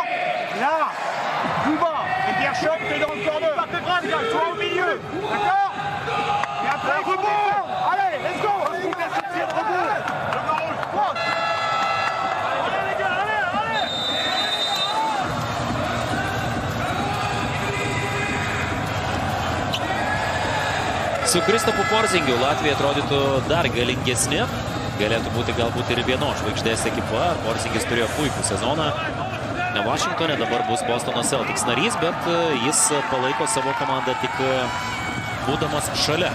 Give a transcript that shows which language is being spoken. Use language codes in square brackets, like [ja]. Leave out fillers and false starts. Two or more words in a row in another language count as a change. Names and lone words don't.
[fr] Là, plus bas, et Gershon, t'es dans le corner. Toi au milieu, d'accord? Et après, rebond. Allez, [en] let's go. [fr] Allez, les gars, allez. [lt] Su Kristapu Porzingiu Latvija atrodytų dar galingesni. Galėtų būti galbūt ir vienos žvaigždės ekipa. Porzingis turėjo puikų sezoną Vašingtone, dabar bus Bostono Celtics narys, bet jis palaiko savo komandą tik būdamas šalia.